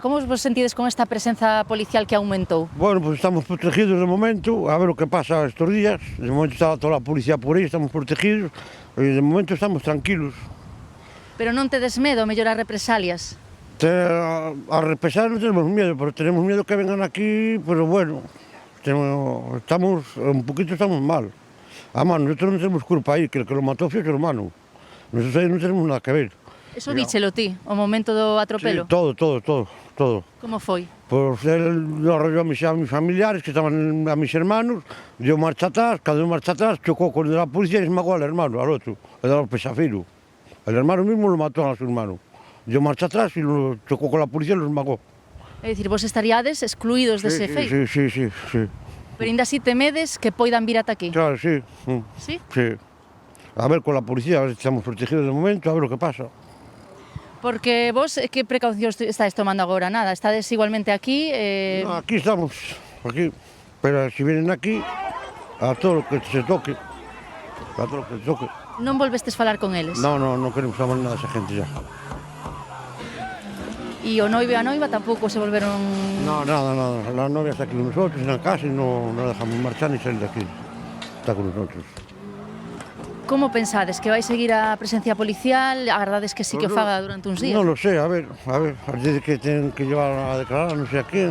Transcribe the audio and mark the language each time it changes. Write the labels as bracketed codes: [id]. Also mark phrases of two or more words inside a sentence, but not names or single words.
[gl] Como vos sentides con esta presenza policial que aumentou? [es] Bueno, pues estamos protegidos de momento, a ver o que pasa estos días. [gl] De momento está toda a policía por aí, estamos protegidos, e de momento estamos tranquilos. Pero non tedes medo, mellor as represalias? [es] A repesar non tenemos miedo, pero tenemos miedo que vengan aquí, pero bueno, estamos, un poquito estamos mal. Además, nosotros non tenemos culpa aí, que el que lo mató [gl] foi o [es] hermano. Nosotros aí non tenemos nada que ver. [gl] Eso díchelo ti, o momento do atropelo? [es] Sí, todo. [gl] Como foi? [es] Pues él lo arrolló a mis familiares, que estaban a mis hermanos, dio marcha atrás, cada uno marcha atrás, chocó con la policía y esmagó al hermano, al otro, al pesafiro. El hermano mismo lo mató a su hermano. Dio marcha atrás y lo chocó con la policía y lo esmagó. [gl] É dicir, vos estaríades excluídos dese feito? [es] Sí. [gl] Pero ainda así temedes que poidan vir ata aquí? [es] Claro, sí. Sí? Sí. A ver con la policía, a ver si estamos protegidos de momento, a ver lo que pasa. [gl] Porque vos, que precaucións estáis tomando agora? Nada, estades igualmente aquí? [es] No, aquí estamos, aquí. Pero si vienen aquí, a todo lo que se toque, a todo lo que se toque. [gl] Non volvestes falar con eles? [es] No queremos saber nada de esa gente ya. [gl] E o noivo e a noiva tampouco se volveron... [es] No, nada. La novia está aquí con nosotros, en la casa, y no dejamos marchar ni salir de aquí. Está con nosotros. [gl] Como pensades? Que vai seguir a presencia policial? Agardades que sí que o faga durante uns días? [es] No lo sé, a ver. Dice que tienen que llevar a declarar, no sé a quién.